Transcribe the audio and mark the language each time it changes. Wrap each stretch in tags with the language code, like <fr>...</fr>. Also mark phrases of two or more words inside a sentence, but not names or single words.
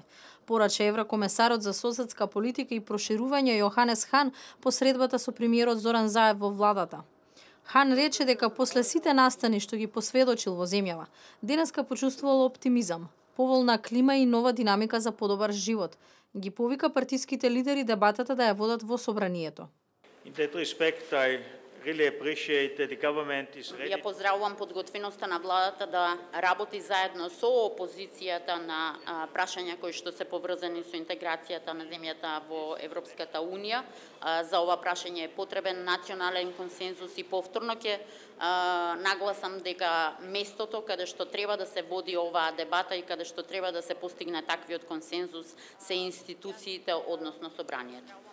<mk>Порача еврокомесарот за соседска политика и проширување Јоханес Хан по средбата со премиерот Зоран Заев во владата. Хан рече дека после сите настани што ги посведочил во земјава, денеска почувствувал оптимизам, поволна клима и нова динамика за подобар живот. Ги повика партиските лидери дебатата да ја водат во собранието.</mk> <en>In that respect, I really appreciate that the government is ready.</en> <mk>Ја поздравувам подготвеноста на владата да работи заедно со опозицијата на прашања кои што се поврзани со интеграцијата на земјата во Европската унија. За ова прашање е потребен национален консензус и повторно ќе нагласам дека местото каде што треба да се води оваа дебата и каде што треба да се постигне таквиот консензус се институциите, односно собранието.</mk>